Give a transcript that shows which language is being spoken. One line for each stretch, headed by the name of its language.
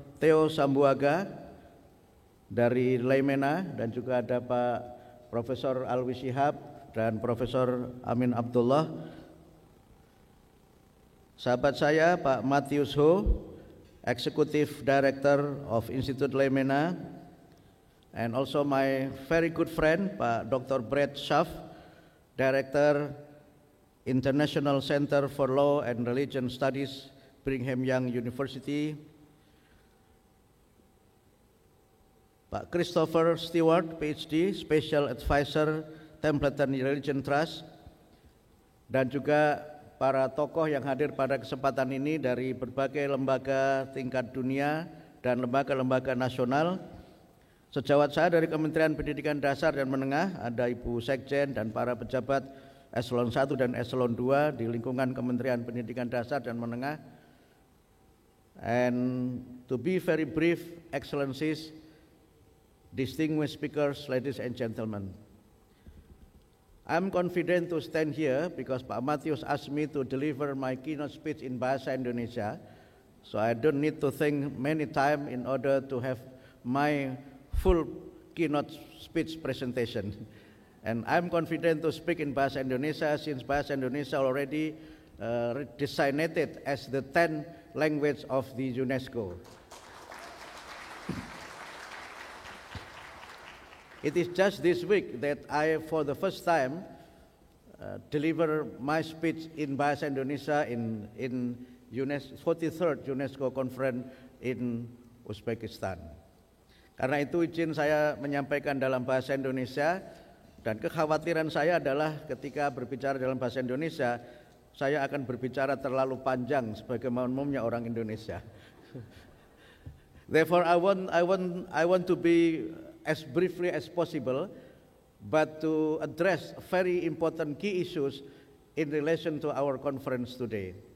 Indonesian: Theo Sambuaga dari Laimena, dan juga ada Pak Profesor Alwi Shihab dan Profesor Amin Abdullah. Sahabat saya
English: Pak Matthews Ho, Executive Director of Institute Laimena, and also my very good friend Pak Dr. Brett Scharf, Director International Center for Law and Religion Studies, Brigham Young University.
Indonesian: Pak Christopher Stewart, PhD, Special Advisor, Templeton Religion Trust, dan juga para tokoh yang hadir pada kesempatan ini dari berbagai lembaga tingkat dunia dan lembaga-lembaga nasional. Sejawat saya dari Kementerian Pendidikan Dasar dan Menengah, ada Ibu Sekjen dan para pejabat Eselon 1 dan Eselon 2 di lingkungan Kementerian Pendidikan Dasar dan Menengah.
English: And to be very brief, Excellencies, distinguished speakers, ladies and gentlemen, I'm confident to stand here because Pak Matthews asked me to deliver my keynote speech in Bahasa Indonesia, so I don't need to think many times in order to have my full keynote speech presentation. And I'm confident to speak in Bahasa Indonesia since Bahasa Indonesia already designated as the 10th language of the UNESCO. It is just this week that I, for the first time, deliver my speech in Bahasa Indonesia in UNESCO, 43rd UNESCO Conference in Uzbekistan.
Indonesian: Karena itu izin saya menyampaikan dalam bahasa Indonesia, dan kekhawatiran saya adalah ketika berbicara dalam bahasa Indonesia, saya akan berbicara terlalu panjang sebagaimana umumnya orang Indonesia.
English: Therefore, I want to be as briefly as possible, but to address very important key issues in relation to our conference today.